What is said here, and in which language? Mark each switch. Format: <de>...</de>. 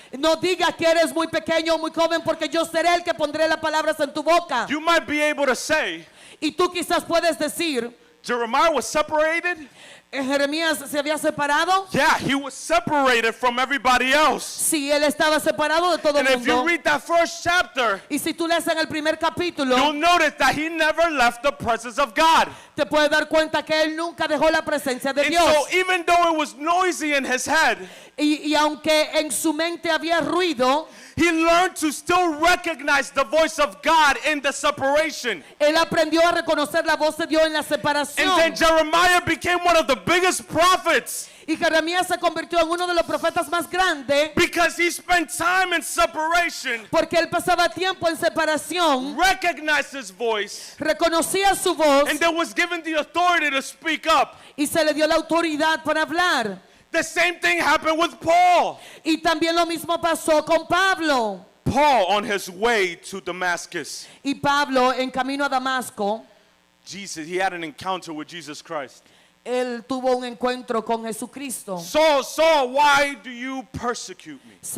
<es>no digas que eres muy pequeño o muy joven, porque yo seré el que pondré las palabras en tu boca.</es> <en>You might be able to say,</en> <es>Y tú quizás puedes decir,</es> <en>Jeremiah was separated.</en> <es>Jeremías se había separado.</es> <en>Yeah, he was separated from everybody else.</en> <es>Sí, él estaba separado de todo el</es> <en>And if you</en> <es>mundo.</es> <en>read that first chapter,</en> <es>Y si tú lees en el primer capítulo,</es> <en>you'll notice that he never left the presence of God.</en> <es>te puedes dar cuenta que él nunca dejó la presencia de</es> <en>And</en> <es>Dios.</es> <en>so even though it was noisy in his head,</en> <es>Y aunque en su mente había ruido,</es> <en>he learned to still recognize the voice of God in the separation.</en> <es>él aprendió a reconocer la voz de Dios en la</es> <en>And then</en> <es>separación.</es> <en>Jeremiah became one of the biggest prophets</en> <es>Y Jeremías se convirtió en uno de los profetas más grandes</es> <en>because he spent time in separation,</en> <es>porque él pasaba tiempo en separación,</es> <en>recognized his voice,</en> <es>reconocía su voz</es> <en>and then was given the authority to speak up.</en> <es>y se le dio la autoridad para hablar.</es> <en>The same thing happened with Paul.</en> <es>Y también lo mismo pasó con Pablo.</es> <en>Paul on his way to Damascus.</en> <es>Y Pablo en camino a Damasco,</es> <en>He had an encounter with Jesus Christ.</en> <es>él tuvo un encuentro con Jesucristo.</es> <en>Saul, Saul, why do you persecute me?</en>